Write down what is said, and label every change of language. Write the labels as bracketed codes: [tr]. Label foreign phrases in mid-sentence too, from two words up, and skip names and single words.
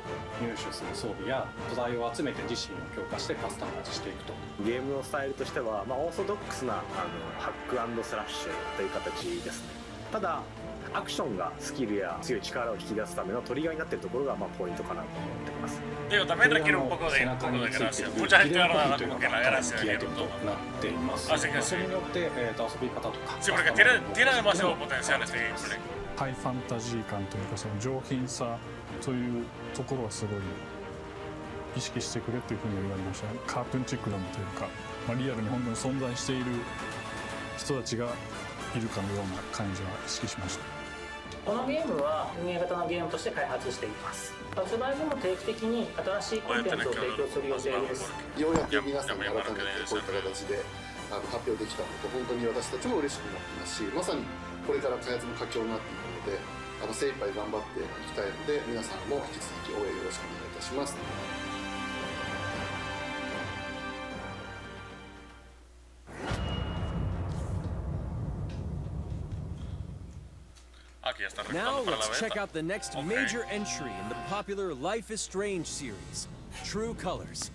[ja] 入手する装備や素材を集めて自身を強化してカスタマイズしていくと。ゲームのスタイルとしては、オーソドックスなハック&スラッシュという形ですね。ただアクションがスキルや強い力を引き出すためのトリガーになっているところがポイントかなと思っています。 [es] Digo, también requiere un poco de gracia. Mucha gente va a dar como que la gracia de Nier Automata. Así que sí. Sí, porque tiene demasiado potencial este gameplay. [ja] ハイファンタジー感というか、その上品さというところはすごい意識してくれというふうに言われましたね。カートゥーンチックなのというか、リアルに本当に存在している人たちがいるかのような感じは意識しました。このゲームは運営型のゲームとして開発しています。発売後も定期的に新しいコンテンツを提供する予定です。ようやく皆さんに改めてこういった形で発表できたのと本当に私たちも嬉しくなってますし、まさにこれから開発の佳境になっていくので精一杯頑張っていきたいので皆さんも引き続き応援よろしくお願いいたします。 [en] Now let's check out the next major entry in the popular Life is Strange series, True Colors.